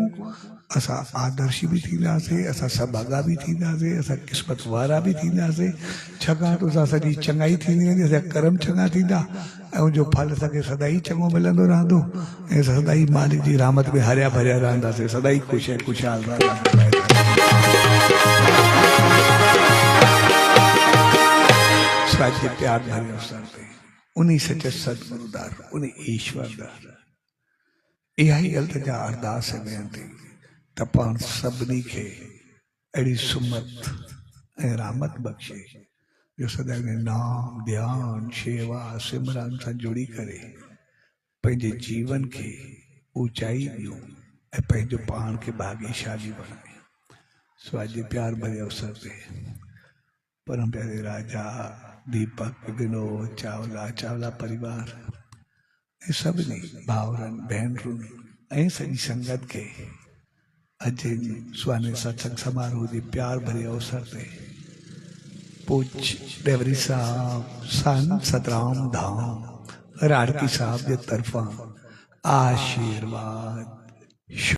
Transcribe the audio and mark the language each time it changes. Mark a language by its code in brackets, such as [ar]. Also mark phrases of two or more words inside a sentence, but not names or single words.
[sd] असां आदर्शी भी थींदासीं, असां सभागा भी थींदासीं, असां क़िस्मत वारा भी थींदासीं। छाकाणि तो असांजी चङाई थींदी वेंदी, असांजा कर्म चङा थींदा ऐं उनजो फल असांखे सदाई चङो मिलंदो रहंदो ऐं सदाई मालिक जी रहमत में हरिया भरिया रहंदासीं, सदाई ख़ुशि ऐं ख़ुशहाल रहंदासीं। स्वास्थ्य प्यार भरे अवसर ते उन्हीं सच्चे सतगुरुदार उन ईश्वरदार इहा ई अल्तजा अरदास है वेंती त पाण सभिनी खे अहिड़ी सुमत ऐं रहमत बख़्शे जो सदैव नाम ध्यान शेवा सिमरन सां जुड़ी करे पंहिंजे जीवन खे ऊंचाई ॾियूं ऐं पंहिंजो पाण खे भाग्यशाली बणायूं। स्वास्थ्य प्यार भरे अवसर ते परम प्यारे राजा दीपक विनोद चावला परिवार ऐं सभिनी भाउरनि भेनरुनि ऐं सॼी संगत खे अॼु सुहाने सत्संग समारोह जे प्यार भरे अवसर ते पूज डेवरी साहब संत सतराम धाम राड़की साहब जे तरफ़ां आशीर्वाद